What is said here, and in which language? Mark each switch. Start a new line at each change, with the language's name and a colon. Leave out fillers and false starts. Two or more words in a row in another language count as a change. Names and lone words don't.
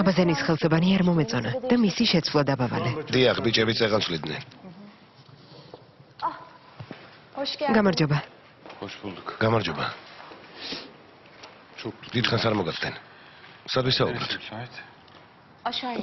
Georgian: აბაზენის ხელსებანი არ მომეწონა და მისი შეცვლა დაბავალე. დიახ, ბიჭები წეღანცვლიდნენ.
Turkish: Hoş geldin.
Georgian: გამარჯობა.
Turkish: Hoş bulduk.
Georgian: გამარჯობა.
Turkish: Çok
Georgian: დიდხანს არ მოგაცდენ. სად ვისაუბროთ?
Turkish: müsait. Aşağıya.